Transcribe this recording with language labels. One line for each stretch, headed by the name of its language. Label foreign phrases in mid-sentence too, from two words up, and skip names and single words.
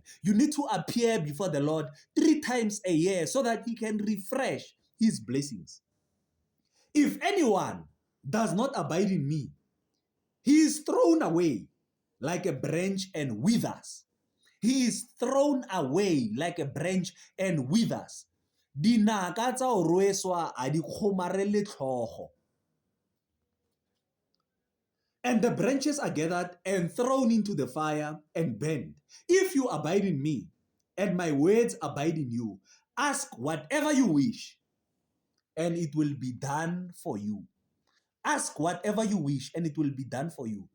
English: You need to appear before the Lord 3 times a year so that He can refresh His blessings. If anyone does not abide in me, he is thrown away like a branch and withers. He is thrown away like a branch and withers.
Tswana: Dinaka tsa o rweswa a di kgomarele tlhogo.
English: And the branches are gathered and thrown into the fire and burned. If you abide in me, and my words abide in you, ask whatever you wish, and it will be done for you. Ask whatever you wish, and it will be done for you.